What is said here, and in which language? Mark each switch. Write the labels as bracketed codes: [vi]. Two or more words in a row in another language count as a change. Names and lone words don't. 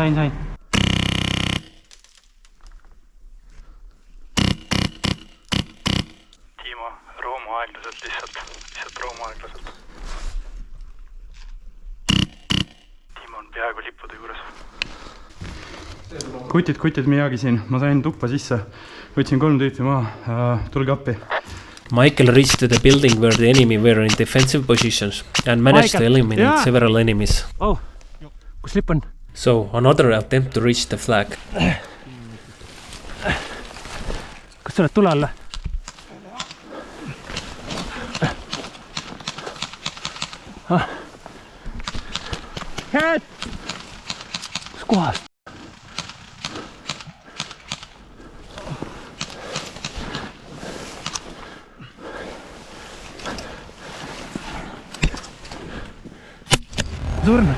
[et] Tiimo, roomu aeglaselt lihtsalt roomu aeglaselt. Tiimo on peaaegu lippude juures. Kutid Miyagi siin, ma sain tuppa sisse, võtsin 3 tüüpi maha, tulge appi. [en] Michael reached to the building where the enemy were in defensive positions and managed to eliminate several enemies. [et] Oh, kus lipp on? [en] So, another attempt to reach the flag. [et] Kas sa oled tule alla? Head! Kus kohast? Surnud.